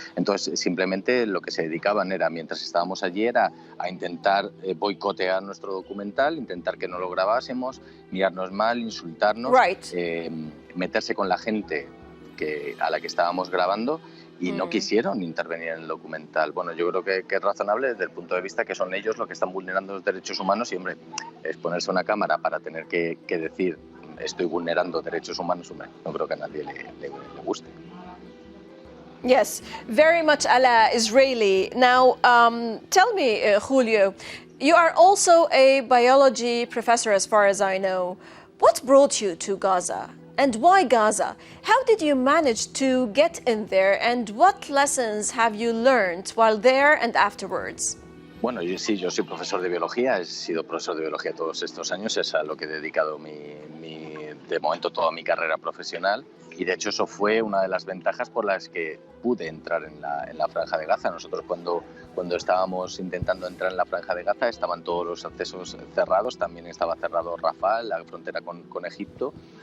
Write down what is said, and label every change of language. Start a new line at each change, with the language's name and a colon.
Spanish: Entonces simplemente lo que se dedicaban era, mientras estábamos allí, era a intentar boicotear nuestro documental, intentar que no lo grabásemos, mirarnos mal, insultarnos, meterse con la gente a la que estábamos grabando y no quisieron intervenir en el documental. Bueno, yo creo que es razonable desde el punto de vista que son ellos los que están vulnerando los derechos humanos y, hombre, exponerse a una cámara para tener que decir estoy vulnerando derechos humanos, hombre, no creo que a nadie le guste.
English: Yes, very much a la Israeli. Now, tell me, Julio, you are also a biology professor as far as I know. What brought you to Gaza? And why Gaza? How did you manage to get in there, and what lessons have you learned while there and afterwards?
Spanish: Bueno, yo soy profesor de biología, he sido profesor de biología todos estos años, es a lo que he dedicado de momento toda mi carrera profesional, y de hecho eso fue una de las ventajas por las que pude entrar en la Franja de Gaza. Nosotros cuando estábamos intentando entrar en la Franja de Gaza estaban todos los accesos cerrados, también estaba cerrado Rafah, la frontera con Egipto,